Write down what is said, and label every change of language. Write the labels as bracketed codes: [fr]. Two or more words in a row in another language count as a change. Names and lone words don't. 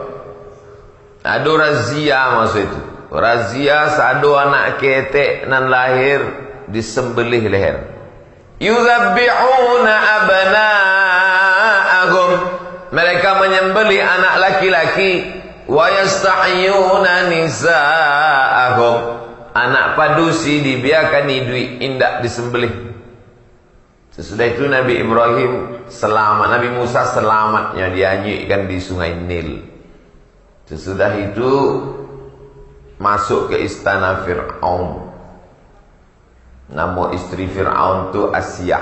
[id] Ada razia masa itu. [min] Razia satu anak ketek nan lahir disembelih leher. [ar] Yuzabbihuna abna'ahum, [id] mereka menyembelih anak laki-laki. [ar] Wa yastahyuna nisa'ahum, [min] anak padusi dibiarkan hidui, indak disembelih. [id] Sesudah itu Nabi Ibrahim selamat, Nabi Musa selamatnya dianyikkan di sungai Nil. Sesudah itu masuk ke istana Fir'aun. Nama istri Fir'aun itu Asiyah.